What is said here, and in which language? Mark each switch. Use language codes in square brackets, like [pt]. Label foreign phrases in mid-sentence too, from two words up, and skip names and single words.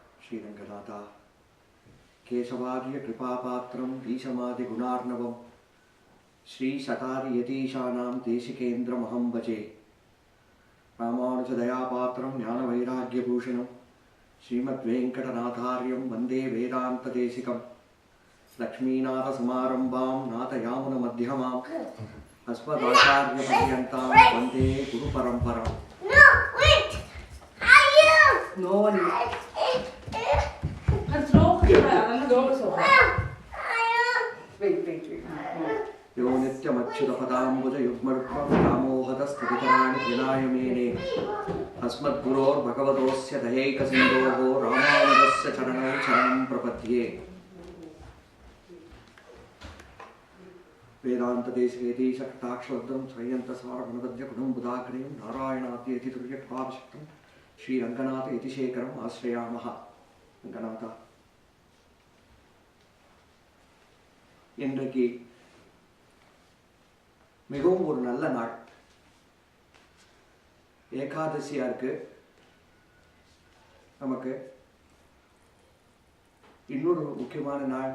[sa] श्रीरंगनाथा केशवार्य कृपापात्रं ईशमादि गुणार्णवं श्री शतारि यतीशानां देशिकेन्द्रमहं भजे रामानुजदयापात्रं ज्ञानवैराग्यभूषणं श्रीमद्वेङ्कटनाथार्यं वन्दे वेदान्तदेशिकं लक्ष्मीनाथसमारम्भां नाथयामुनमध्यमाम् अस्मदाचार्यपर्यन्तां वन्दे गुरुपरम्पराम्. [en] No one. Wait. [sa] यो नित्यमच्युतपदाम्बुजयुग्मरुक्मं व्यामोहतस्तवितराणि विनाय मेने अस्मद्गुरोर्भगवतोऽस्य दयैकसिन्धोः रामानुजस्य चरणौ शरणं प्रपद्ये. वेदान्तदेशिकेतीशकटाक्षवद्रं श्रयन्तसारगुणगद्यगुणं बुधाग्रयं नारायणात्यतितुर्यकृपाभिषिक्तं श्रीरङ्गनाथ यतिशेखरम् आश्रयामः. रङ्गनाथ, [ta] இன்றைக்கு மிகவும் ஒரு நல்ல நாள். ஏகாதசியா இருக்கு. நமக்கு இன்னொரு முக்கியமான நாள்.